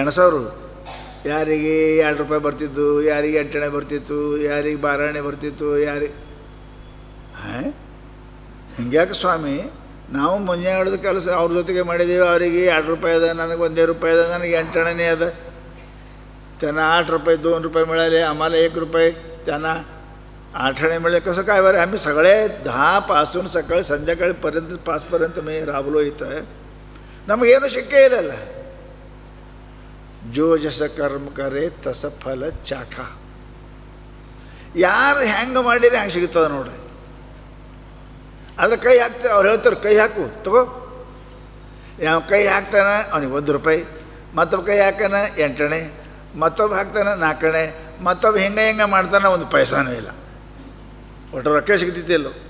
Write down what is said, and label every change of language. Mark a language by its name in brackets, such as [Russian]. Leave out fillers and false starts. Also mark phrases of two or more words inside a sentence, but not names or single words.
[Kannada] ಎಣಸೋರು ಯಾರಿಗೆ 2 ರೂಪಾಯಿ ಬರ್ತಿದ್ದು, ಯಾರಿಗೆ 8 ಬರ್ತಿತ್ತು, ಯಾರಿಗೆ 12 ಬರ್ತಿತ್ತು, ಯಾರಿಗೆ ಹಿಂಗ್ಯಾಕೆ ಸ್ವಾಮಿ? ನಾವು ಮುಂಜಾನೆ ಕೆಲಸ ಅವ್ರ ಜೊತೆಗೆ ಮಾಡಿದ್ದೀವಿ, ಅವರಿಗೆ 2 ರೂಪಾಯಿ ಅದ, ನನಗೆ 1 ರೂಪಾಯಿ ಅದ, ನನಗೆ 8 ಅದ. [Marathi] त्यांना 8 रुपये 2 रुपये मिळाले, आम्हाला 1 रुपये, त्यांना 8 मिळाले. कसं काय बरं? आम्ही सगळे 10 पासून सकाळी संध्याकाळीपर्यंत 5पर्यंत मी राबलो इथं, [Kannada] ನಮಗೇನು ಸಿಕ್ಕೇ ಇಲ್ಲಲ್ಲ. [Marathi] जो जस कर्म करे तस फळ चाखे. [Kannada] ಯಾರು ಹೆಂಗೆ ಮಾಡಿರಿ ಹಂಗೆ ಸಿಗ್ತದೆ ನೋಡ್ರಿ. ಅದ್ರ ಕೈ ಹಾಕ್ತಾರೆ, ಅವ್ರು ಹೇಳ್ತಾರೆ ಕೈ ಹಾಕು ತಗೋ. ಯಾವ ಕೈ ಹಾಕ್ತಾನೆ ಅವನಿಗೆ 1 ರೂಪಾಯಿ, ಮತ್ತೊಬ್ಬ ಕೈ ಹಾಕಾನ 8 ಮತ್ತೊಬ್ಬ ಹಾಕ್ತಾನೆ 4 ಮತ್ತೊಬ್ಬ ಹಿಂಗೆ ಮಾಡ್ತಾನೆ, 1 ಪೈಸಾನೂ ಇಲ್ಲ, ಒಟ್ಟು ರೊಕ್ಕ ಸಿಗ್ತಿದ್ದಿಲ್ಲ.